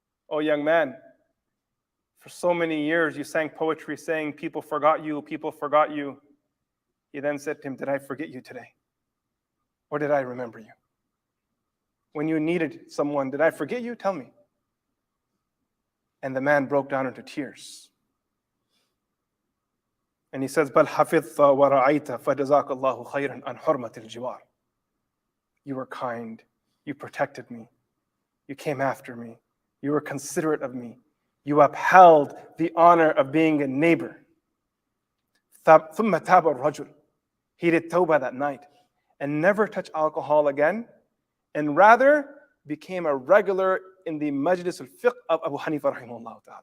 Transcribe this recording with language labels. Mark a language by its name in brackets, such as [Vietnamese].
[English] Oh young man, for so many years you sang poetry saying people forgot you, people forgot you. He then said to him, did I forget you today? Or did I remember you? When you needed someone, did I forget you? Tell me. And the man broke down into tears. And he says, [Arabic] بَلْ حَفِظْتَ وَرَعَيْتَ فَجَزَاكَ اللَّهُ خَيْرًا عَنْ حُرْمَةِ الْجِوَارِ. [English] You were kind. You protected me. You came after me. You were considerate of me. You upheld the honor of being a neighbor. [Arabic] ثُمَّ تَابَ الرَّجُلُ. [English] He did tawbah that night and never touched alcohol again, and rather became a regular in the majlis al-fiqh of Abu Hanifa rahimahullah ta'ala.